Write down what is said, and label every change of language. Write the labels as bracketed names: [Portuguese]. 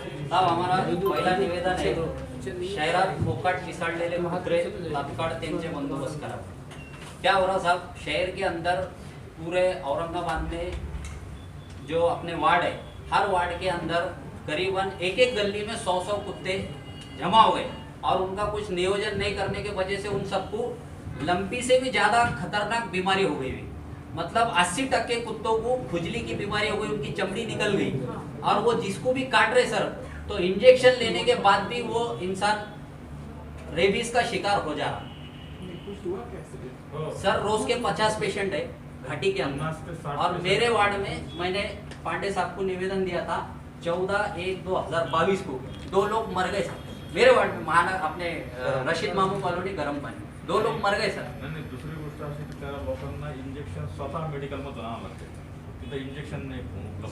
[Hindi] साहब हमारा [Marathi] पहिला निवेदन आहे, शहरात मोकाट पिसाळलेले कुत्रे तात्काळ त्यांचे बंदोबस्त करा। [Hindi] क्या हो रहा साहब, शहर के अंदर पूरे औरंगाबाद में जो अपने वार्ड है, हर वार्ड के अंदर करीबन एक गली में 100 कुत्ते जमा हो गए, और उनका कुछ नियोजन नहीं करने की वजह से उन सबको लंबी से भी ज़्यादा खतरनाक बीमारी हो गई। मतलब 80% कुत्तों को खुजली की बीमारी हो गई, उनकी चमड़ी निकल गई, और वो जिसको भी काट रहे सर, तो इंजेक्शन लेने के बाद भी वो इंसान रेबीज का शिकार हो जा रहा। सर रोज के 50 पेशेंट है घाटी के अंदर, और मेरे वार्ड में मैंने पांडे साहब को निवेदन दिया था 14/1/2022 को, 2 लोग मर गए सर मेरे वार्ड में। अपने रशीद मामू कॉलोनी गरम पानी, 2 लोग मर गए सर। [Marathi] नाही, दुसरी गोष्ट अशी की त्या लोकांना इंजेक्शन स्वतः मेडिकल मधून आणावं लागते, तिथं इंजेक्शन नाही